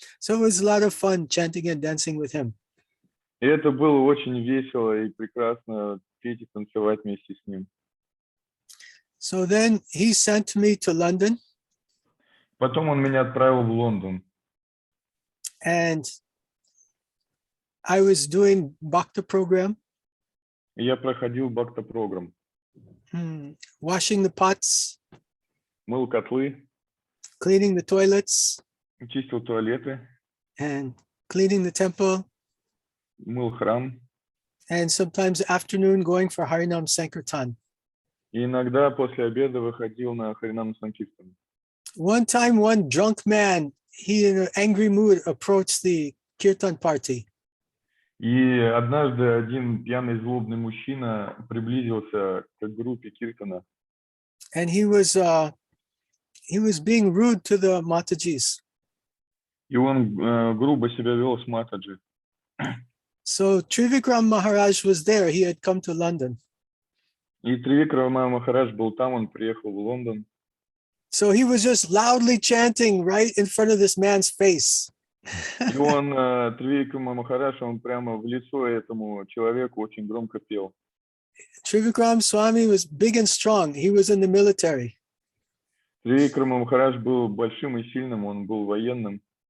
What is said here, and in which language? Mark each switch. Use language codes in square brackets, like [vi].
[en] So it was a lot of fun chanting and dancing with him. [ru] И это было очень весело и прекрасно петь и танцевать вместе с ним. [en] So then he sent me to London. [ru] Потом он меня отправил в Лондон. [en] And I was doing Bhakti program. [ru] И я проходил Бхакти-программ. [en] Washing the pots. [ru] Мыл котлы. [en] Cleaning the toilets. [ru] Чистил туалеты. [en] And cleaning the temple. [ru] Мыл храм. [en] And sometimes afternoon going for Harinam Sankirtan. [ru] И иногда после обеда выходил на Харинам Санкиртан. [en] One time, one drunk man, he in an angry mood approached the Kirtan party. [ru] И однажды один пьяный злобный мужчина приблизился к группе Киртана. [en] And he was being rude to the Matajis. [ru] И он грубо себя вел с Матаджи. [en] So Trivikram Maharaj was there. He had come to London. [ru] И Тривикрама Махарадж был там, он приехал в Лондон. [en] So he was just loudly chanting right in front of this man's face. [ru] И он, Тривикрама Махарадж, он прямо в лицо этому человеку очень громко пел. [en] Trivikrama Swami was big and strong. He was in the military. [ru] Тривикрама Махарадж был большим и сильным, он был военным.